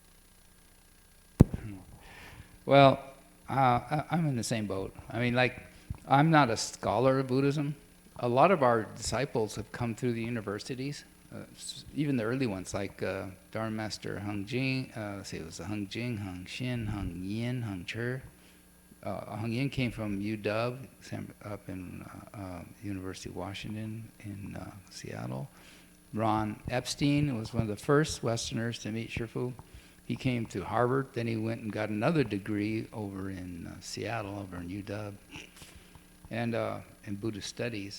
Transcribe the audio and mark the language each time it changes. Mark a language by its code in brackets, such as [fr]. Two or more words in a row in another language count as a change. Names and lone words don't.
[en] Well, I'm in the same boat. I mean, like, I'm not a scholar of Buddhism. A lot of our disciples have come through the universities, even the early ones, like Dharma Master Heng Jing, let's see, it was Heng Jing, Heng Xin, Heng Yin, Heng Sure. Heng Yin came from UW, up in University of Washington in Seattle. Ron Epstein was one of the first Westerners to meet Shifu. He came to Harvard, then he went and got another degree over in Seattle, over in UW, and in Buddhist studies.